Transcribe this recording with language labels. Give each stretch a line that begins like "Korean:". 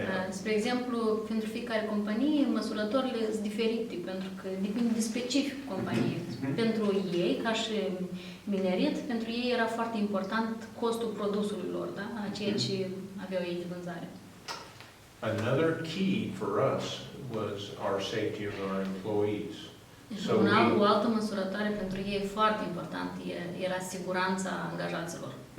Romanian: Spre exemplu, pentru fiecare companie, măsurătorile sunt diferite, pentru că depinde de specific companiei. Pentru ei, ca și minerit, pentru ei era foarte important costul produsului lor, da? A ceea ce aveau ei de vânzare.
English: Another key for us was our safety of our employees.
Romanian: So o altă măsurătoare pentru ei foarte importantă era siguranța angajaților.